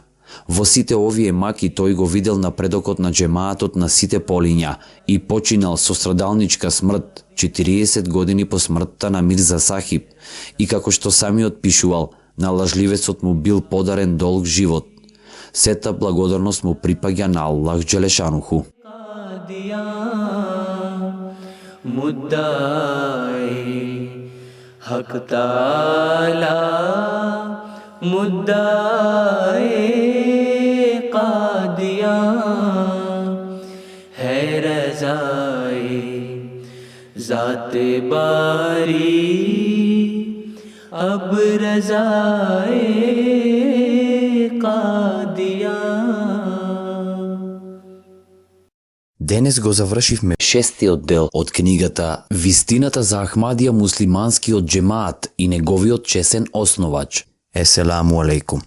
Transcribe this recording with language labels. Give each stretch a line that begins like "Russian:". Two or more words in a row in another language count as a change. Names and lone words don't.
Macedonian: Во сите овие маки тој го видел напредокот на джемаатот на сите полиња и починал со страдалничка смрт 40 години по смртта на Мирза Сахиб, и како што самиот пишувал, на лажливецот му бил подарен долг живот. Сета благодарност му припаѓа на Аллах Джелешануху.
Urdu: حق تعالیٰ مدعائے قادیاں ہے رضائے ذات باری اب رضائے قادیاں.
Macedonian: Денес го завршивме шестиот дел од книгата Вистината за Ахмадија муслиманскиот джемаат и неговиот чесен основач.
Arabic: السلام عليكم.